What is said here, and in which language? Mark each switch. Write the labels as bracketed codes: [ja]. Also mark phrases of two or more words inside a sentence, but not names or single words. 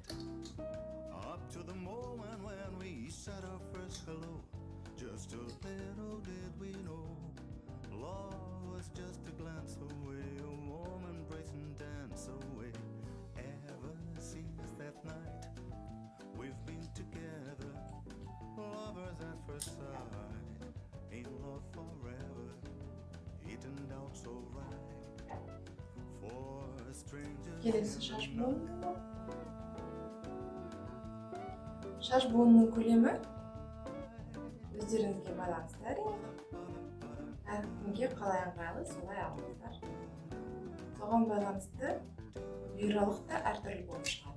[en] Up to the moment when we said our first hello, just a little did we know, love was just a glance away, a warm embrace and dance away. Ever since that night, we've been together, lovers at first sight, in love forever. It turned out so right for strangers. [kk] Келесі шаш буыны. Шаш буынының көлемі өздеріңізге байланысты әрине. Әркімге қалай ыңғайлы солай алыңыздар. Соған байланысты бүйралық та әртүрлі болып шығады.